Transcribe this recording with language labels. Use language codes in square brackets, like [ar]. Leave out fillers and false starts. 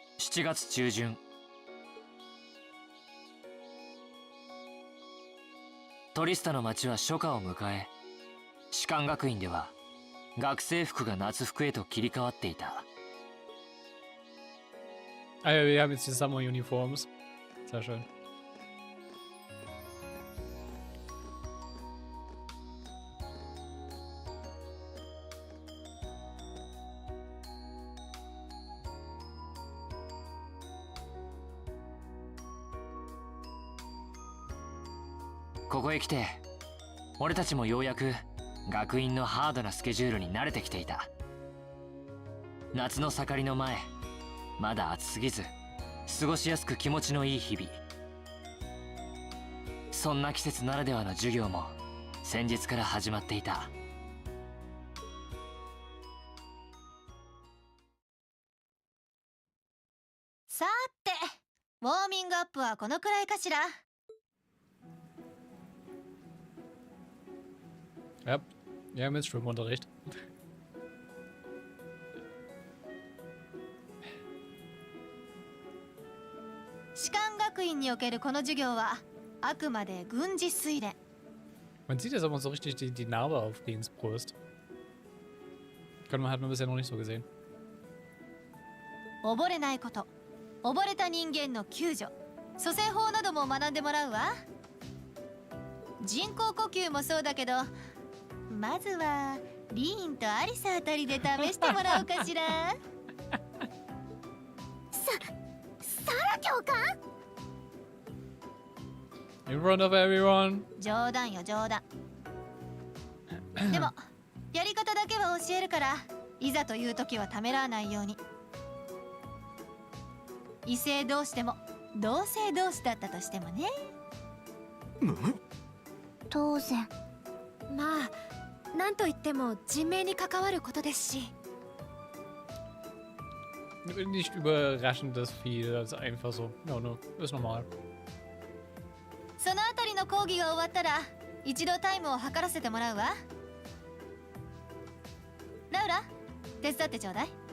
[ja] 7月中旬、トリスタの町は初夏を迎え、士官学院では学生服が夏服へと切り替わっていた。 [de] Ah ja, wir haben jetzt die Summer-Uniforms. Sehr schön. [ja] 「ここへ来て、俺たちもようやく学院のハードなスケジュールに慣れてきていた。夏の盛りの前、まだ暑すぎず過ごしやすく気持ちのいい日々。そんな季節ならではの授業も先日から始まっていた。さて、ウォーミングアップはこのくらいかしら。 [de] Ja, wir haben jetzt Schwimmunterricht. [ja] 士官学院におけるこの授業はあくまで軍事推練。 [de] Man sieht jetzt aber so richtig die Narbe auf Deans Brust. Hat man bisher noch nicht so gesehen. [ja] 溺れないこと、溺れた人間の救助、蘇生法なども学んでもらうわ。人工呼吸もそうだけど、まずはリーンとアリサあたりで試してもらおうかしら。サラ教官 [en] In front of everyone. [ja] 冗談よ冗談。でもやり方だけは教えるから、いざという時はためらわないように。異性同士でも同性同士だったとしてもね。当然。まあなんといっても人命に関わることですし。 [de] Nicht überraschend, das viel. Also einfach so. No, ist normal. [ja] そのあたりの講義が終わったら一度タイムを測らせてもらうわ。ラウラ、手伝ってちょうだい。